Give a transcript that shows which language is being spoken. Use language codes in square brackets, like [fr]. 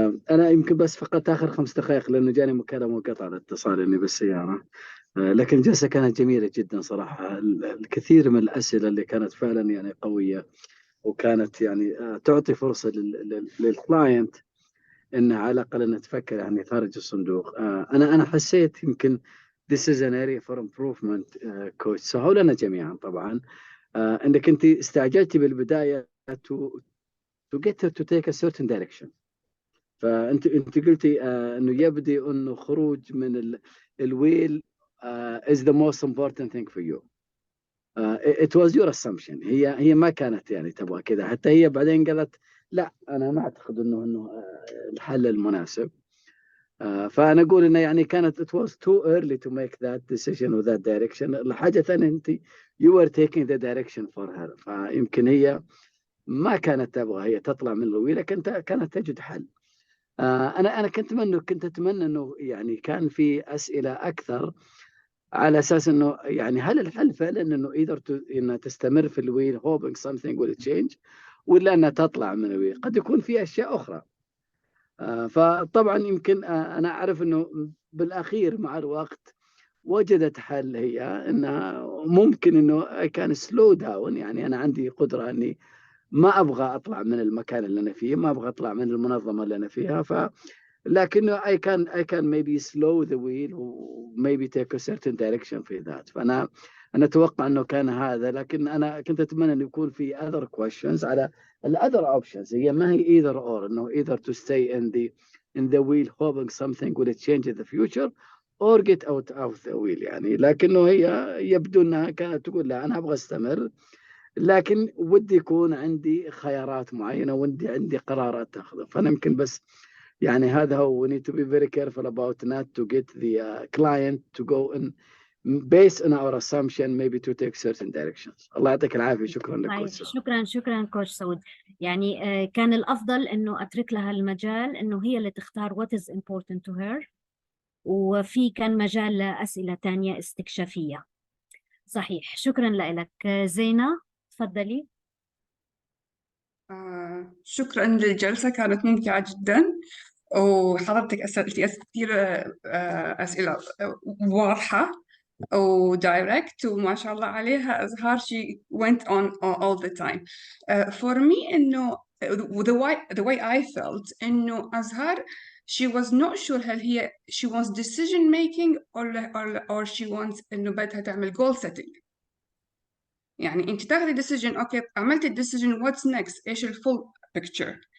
[ar] أنا يمكن بس فقط آخر 5 دقائق لأنه جاني مكالمة منقطع الاتصال إني بالسيارة، لكن الجلسة كانت جميلة جدا صراحة. الكثير من الأسئلة اللي كانت فعلا يعني قوية وكانت يعني تعطي فرصة للكلاينت إنه على الأقل إنه تفكر يعني خارج الصندوق. أنا حسيت يمكن [en] this is an area for improvement coach [ar] سهوا لنا جميعا طبعا. إنك أنت استعجلتي بالبداية [en] to get her to take a certain direction. [ar] فأنت قلتي إنه يبدي إنه خروج من الويل [en] is the most important thing for you. it was your assumption. [ar] هي ما كانت يعني تبغى كذا، حتى هي بعدين قالت لا أنا ما أعتقد إنه الحل المناسب. فأنا أقول إنه يعني كانت [en] it was too early to make that decision or that direction. [ar] الحاجة الثانية أنت [en] you were taking the direction for her. [ar] فيمكن هي ما كانت تبغى هي تطلع من الويل، لكن كانت تجد حل. أنا كنت أتمنى إنه يعني كان في أسئلة أكثر على أساس إنه يعني هل الحل فعلا إنه إنها تستمر في الويل [en] hoping something will change، [ar] ولا أنها تطلع من الويل. قد يكون في أشياء أخرى. فطبعا يمكن أنا أعرف إنه بالأخير مع الوقت وجدت حل، هي إنها ممكن إنه كان [en] slow down. [ar] يعني أنا عندي قدرة إني ما أبغى أطلع من المكان اللي أنا فيه، ما أبغى أطلع من المنظمة اللي أنا فيها. لكنه [en] I can maybe slow the wheel و maybe take a certain direction [ar] في ذات. فأنا أتوقع إنه كان هذا، لكن أنا كنت أتمنى إنه يكون في [en] other questions [ar] على [en] other options. [ar] هي ما هي [en] either or إنه either to stay in the wheel hoping something will change in the future or get out of the wheel يعني. [ar] لكنه هي يبدو إنها كانت تقول لا أنا أبغى أستمر، لكن ودي يكون عندي خيارات معينة، ودي عندي قرارات تأخذها. فأنا يمكن بس يعني هذا هو [en] we need to be very careful about not to get the client to go in based on our assumption maybe to take certain directions. [ar] الله يعطيك العافية. شكرا لك طيب كوتش. شكرا كوتش سعود. يعني كان الأفضل إنه أترك لها المجال إنه هي اللي تختار [en] what is important to her، [ar] وفي كان مجال لأسئلة تانية استكشافية. صحيح. شكرا لك. زينة تفضلي. شكرا للجلسة، كانت ممتعة جدا، وحضرتك أسألتي كثير أسئلة واضحة ودايركت، وما شاء الله عليها أزهار [en] she went on all the time. For me إنه the way I felt إنه أزهار she was not sure [ar] هل هي [en] she wants decision making or she wants إنه [ar] بدها تعمل [en] goal setting. [ar] يعني أنت تاخذي decision، أوكي عملتي [en] decision what's next، [ar] إيش [en] full picture.